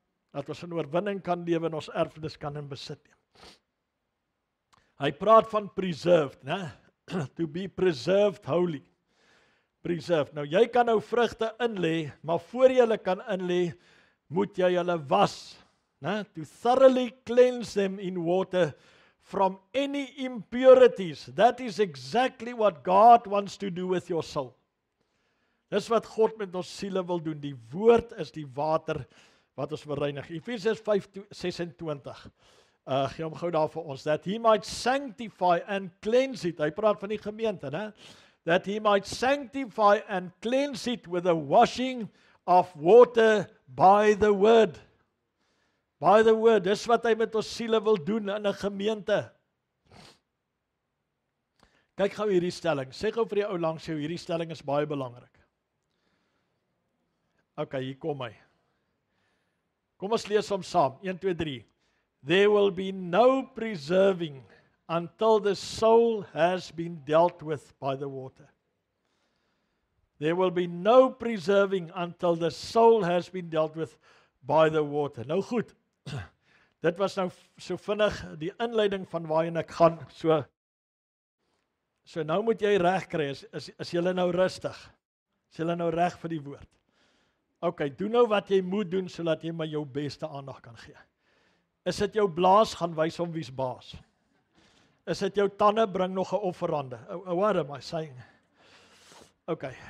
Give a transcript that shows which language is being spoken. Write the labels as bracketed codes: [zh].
[af] Dat ons in oorwinning kan lewe en ons erfenis kan in besit neem. Hy praat van preserved, né? [en] To be preserved holy. Preserved. [af] Nou jy kan nou vrugte inlê, maar voor jy hulle kan inlê, moet jy hulle was, né? [en] To thoroughly cleanse them in water from any impurities. That is exactly what God wants to do with your soul. [af] Dis wat God met ons siele wil doen. Die woord is die water wat ons bereinig. Efesiërs 5:26. Gee hom gou daar vir ons. [en] That he might sanctify and cleanse it. [af] Hy praat van die gemeente, né? [en] That he might sanctify and cleanse it with the washing of water by the word. By the word. [af] Dis wat hy met ons siele wil doen in 'n gemeente. Kyk gou hierdie stelling. Sê gou vir die ou langs jou, hierdie stelling is baie belangrik. OK, hier kom hy. Kom ons lees hom saam. 1, 2, 3. [en] There will be no preserving until the soul has been dealt with by the water. There will be no preserving until the soul has been dealt with by the water. [af] Nou goed, dit was nou so vinnig die inleiding van waarheen ek gaan. So nou moet jy reg kry, is jy nou rustig? Is jy nou reg vir die woord? OK, doen nou wat jy moet doen, sodat jy my jou beste aandag kan gee. Is dit jou blaas, gaan wys hom wie's baas. Is dit jou tande, bring nog 'n offerande. [en] What am I saying? [af] OK.